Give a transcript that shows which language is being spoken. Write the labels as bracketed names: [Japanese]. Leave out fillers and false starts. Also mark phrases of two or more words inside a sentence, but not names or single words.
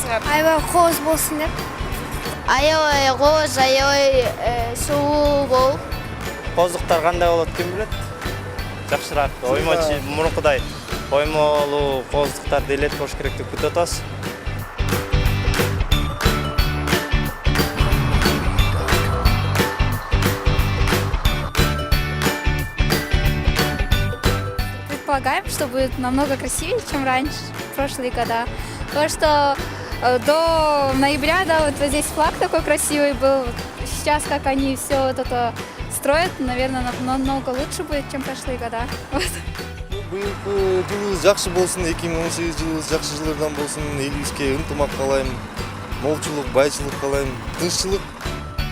[Kyrgyz] аябай кооз болсун деп. Аябай кооз, аябай суу болуп. Кооздуктар кандай болот ким билет? Жакшыраак, оймочу мурункудай оймолуу кооздуктарды элетип коюш керек деп күтүп атабыз. [Russian] Предполагаем, что будет намного красивее, чем раньше, в прошлые года. Потому что до ноября, да, вот здесь флаг такой красивый был. Сейчас, как они все вот это строят, наверное, намного лучше будет, чем прошлые года. Вот. [Kyrgyz] Быйылкы жылыбыз жакшы болсун, 2018 жылыбыз жакшы жылдардан болсун, элибизге ынтымак каалайм, молчулук, байчылык каалайм, тынччылык